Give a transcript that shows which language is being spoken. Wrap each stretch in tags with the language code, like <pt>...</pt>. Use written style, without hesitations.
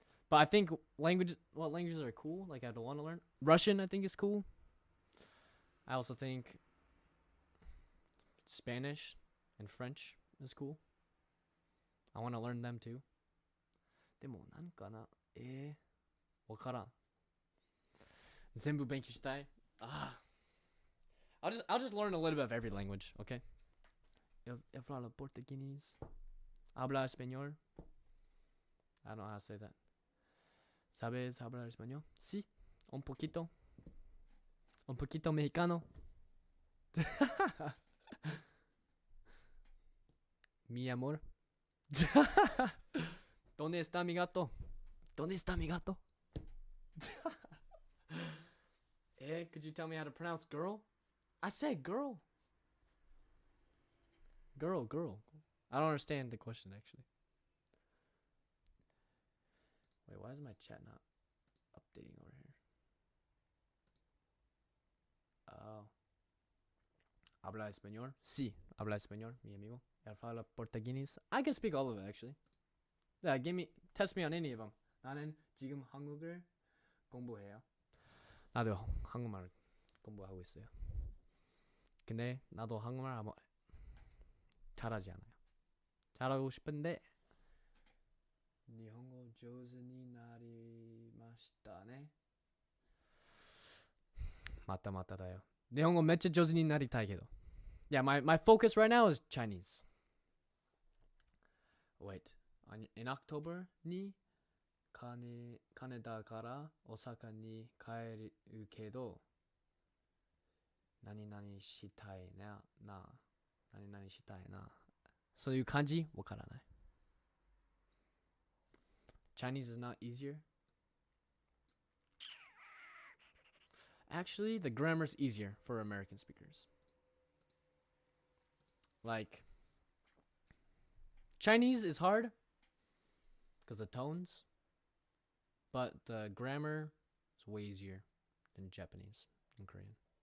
<en>But I think what languages are cool, like I'd want to learn. Russian, I think, is cool. I also think Spanish and French is cool. I want to learn them too.</en> <ja>でもなんかな、わからん。全部勉強したい。</ja> <en>I'll just learn a little bit of every language, okay?</en> <pt>Eu falo português.</pt> <es>Habla español.</es> <en>I don't know how to say that.</en> <es>¿Sabes hablar español? Sí, un poquito. Un poquito mexicano. Mi amor. ¿Dónde está mi gato? ¿Dónde está mi gato?</es> <en>Could you tell me how to pronounce girl? I said girl. Girl. I don't understand the question, actually. Wait, why is my chat not updating over here?</en> <es>Oh. ¿Habla español? Sí, habla español, mi amigo. ¿El habla portugués?</es> <en>I can speak all of it, actually. Yeah, test me on any of them.</en> <ko>나는 지금 한국을 공부해요. 나도 한국말 공부하고 있어요. 근데 나도 한국말 아마 잘하지 않아요. 잘하고 싶은데 일본어</ko> <ja>上手になりましたね.</ja> <ko>맞다</ko> <ja>だよ.</ja> <ko>일본어</ko> <ja>めっちゃ上手になりたいけど.</ja> <en>Yeah, my focus right now is Chinese. Wait, in October</en> <ja>に羽田から大阪に帰るけど何々したいな何々したいなそういう感じわからない</ja> <en>Chinese is not easier. Actually, the grammar is easier for American speakers. Like, Chinese is hard because the tones, but the grammar is way easier than Japanese and Korean.</en>